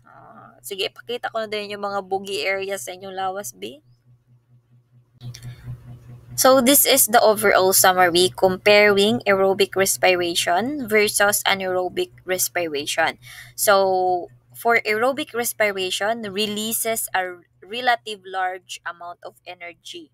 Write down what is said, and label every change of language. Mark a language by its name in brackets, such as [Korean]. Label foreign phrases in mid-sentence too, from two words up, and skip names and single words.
[Filipino] Sige, ipakita ko na din yung mga [English] boogie areas [Filipino] sa inyong lawas, B. [English] So this is the overall summary comparing aerobic respiration versus anaerobic respiration. So for aerobic respiration releases a relative large amount of energy.